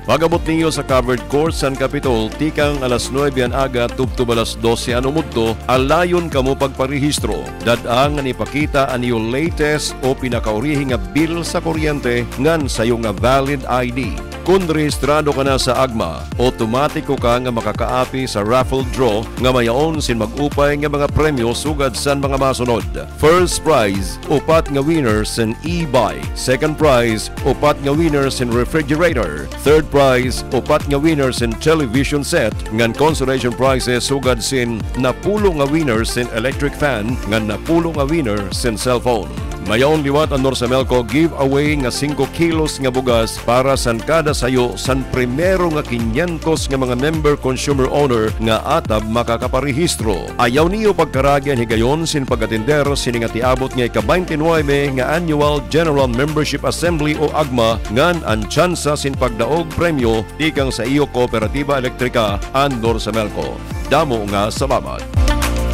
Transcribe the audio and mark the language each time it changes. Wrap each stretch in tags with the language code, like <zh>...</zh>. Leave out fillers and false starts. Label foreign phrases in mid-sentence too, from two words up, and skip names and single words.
<war>Pagabot niyo sa Covered Court San Capitol, tikang alas 9 an aga, tubtub alas 12 an umudto, alayon kamo pagparehistro. Dadang ang ipakita ang iyong latest o pinakaurihi nga bill sa kuryente ngan sa iyong nga</war> <en>valid ID.</en> <war>Kung rehistrado ka na sa AGMA, otomatiko ka nga makakaapi sa</war> <en>raffle draw</en> <war>nga mayaon sin mag-upay nga mga premyo sugad san mga masunod.</war> <en>First prize,</en> <war>upat nga winners in e-bike.</war> <en>Second prize,</en> <war>upat nga winners in refrigerator.</war> <en>Third prize,</en> <war>upat nga winners in</war> <en>television set.</en> <war>Ngan</war> <en>consolation prizes</en> <war>sugad sin napulo nga winners in</war> <en>electric fan,</en> <war>ngan napulo nga winner sin cellphone. Mayaon liwat ang Norsamelco giveaway nga 5 kilos nga bugas para san kada sayo san primero nga 500 nga mga</war> <en>member consumer owner</en> <war>nga atab makakaparehistro. Ayaw niyo pagkaragyan higayon sin pag-atender sini nga tiabot nga ika-29 nga Annual General Membership Assembly o AGMA ngan ang tsansa sin pagdaog premyo tikang sa iyo Kooperatiba Elektrika ang Norsamelco. Damo nga salamat.</war>